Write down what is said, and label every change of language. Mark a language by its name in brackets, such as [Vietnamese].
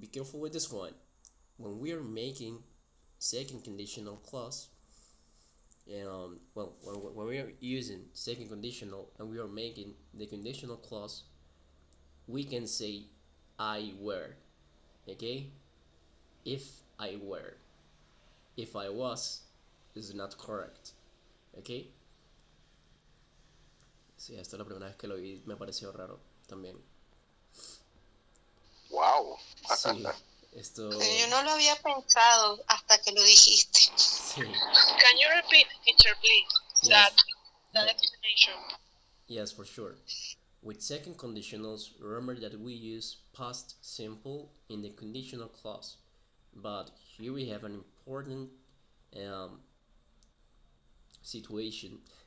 [English] be careful with this one. When we are making second conditional clause, when we are using second conditional and we are making the conditional clause, we can say I were, okay? If I were. If I was is not correct, okay? [Spanish] Sí, esta es la primera vez que lo vi, me pareció raro también. Wow. Sí, esto... Yo no lo había pensado hasta que lo dijiste. Sí. [English] Can you repeat, teacher, please, Yes. that explanation? Yes, for sure. With second conditionals, remember that we use past simple in the conditional clause. But here we have an important situation.